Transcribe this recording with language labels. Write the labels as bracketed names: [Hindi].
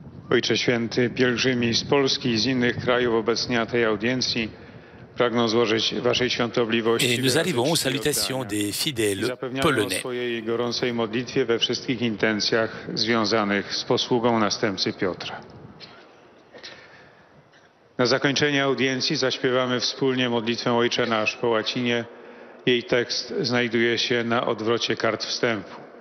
[Polish] Ojcze Święty, pielgrzymi z Polski i z innych krajów obecni na tej audiencji pragną złożyć Waszej świątobliwości [French] Et nous arrivons aux salutations des fidèles polonais. [Polish] swojej gorącej modlitwie we wszystkich intencjach związanych z posługą następcy Piotra. Na zakończenie audiencji zaśpiewamy wspólnie modlitwę Ojcze Nasz po łacinie. Jej tekst znajduje się na odwrocie kart wstępu.